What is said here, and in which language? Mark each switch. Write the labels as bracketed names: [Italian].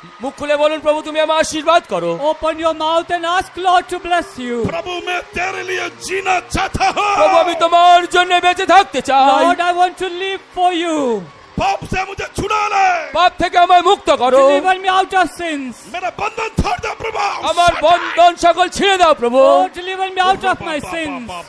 [Bangla] মুখ খুলে বলুন প্রভু তুমি আমার আশীর্বাদ করো [English] Open your mouth and ask Lord to bless you. [Hindi] प्रभु मैं तेरे लिए जीना चाहता हूँ [Bangla] প্রভু আমি তোমার জন্য বেঁচে থাকতে চাই [English] Lord, I want to live for you. [Hindi] पाप से मुझे छुड़ा ले [Bangla] পাপ থেকে আমায় মুক্ত করো [English] Deliver me out of sins. [Hindi] मेरा बंधन छोड़ दे प्रभु [Bangla] আমার বন্ধন সকল ছিঁড়ে দাও প্রভু [English] Oh, deliver me out of my sins.